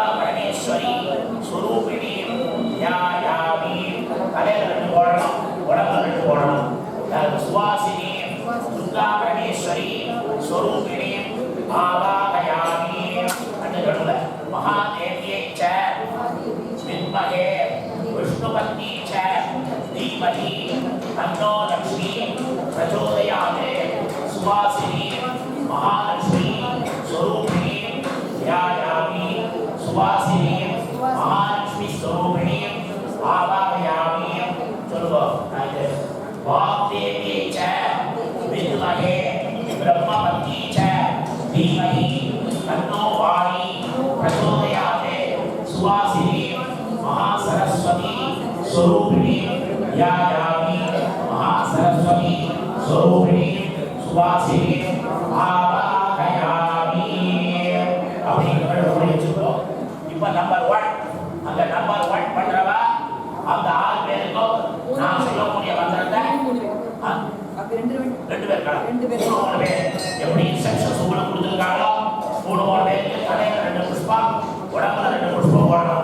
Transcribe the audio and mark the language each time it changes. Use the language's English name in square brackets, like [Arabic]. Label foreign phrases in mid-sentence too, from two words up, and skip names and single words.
[Sanskrit] परमेश्वरी स्वरूपिणी ध्यायामि [Tamil] உடம்புல ரெண்டு போடணும். [Sanskrit] सुवासिनी दुर्गा परमेश्वरी स्वरूपिणी आवाहयामि [Tamil] அந்த நடுவுல [Sanskrit] महादेव्यै च विद्महे विष्णुपत्नी च धीमहि तन्नो लक्ष्मी प्रचोदयात्. सुवासिनी महालक्ष्मी स्वरूपिणी ध्यायामि सुवासिनी महालक्ष्मी स्वरूपिणी आवाहयामि. चलो वाग्देवी च विद्महे ब्रह्मपत्नी च धीमहि तन्नो वाणी प्रचोदयात्. सुवासिनी महासरस्वती स्वरूपिणी ध्यायामि महासरस्वती स्वरूपिणी सुवासिनी आवाहयामि. [Tamil] இப்ப நம்பர் 1 அந்த நம்பர் 1 பண்றவா அந்த 6 பேருக்கும் நான் சொல்லக்கூடிய மந்திரத்தை ரெண்டு பேர் எப்படி இன்ஸ்ட்ரக்ஷன்ஸ் உங்களுக்கு கொடுத்துருக்காங்களோ 3 பேருக்கு தலையில 2 புஷ்பம் உடம்புல 2 புஷ்பம் போடணும்.